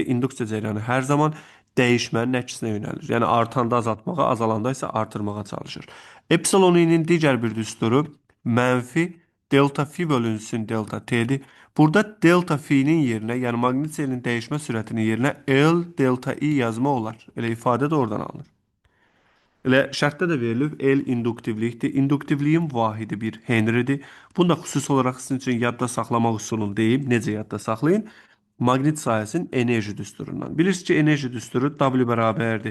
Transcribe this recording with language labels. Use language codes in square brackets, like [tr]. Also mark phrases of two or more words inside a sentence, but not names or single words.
[az] İnduksiya cəryanı hər zaman dəyişmənin əksinə yönəlir. Yəni, artanda azaltmağa, azalanda isə artırmağa çalışır. Epsilon i'nin digər bir düsturu mənfi delta fi bölünsün delta t'dir. Burada delta fi'nin yerinə, yəni maqnit selinin dəyişmə sürətinin yerinə L delta i yazmaq olar. Elə ifadə də oradan alınır. Elə şərtdə də verilib L induktivlikdir. İnduktivliyin vahidi bir Henry'dir. Bunu da xüsusi olaraq sizin üçün yadda saxlamaq üsulunu deyim. Necə yadda saxlayın? Maqnit sahəsinin enerji düsturundan. Bilirsiniz ki, enerji düsturu W bərabərdir.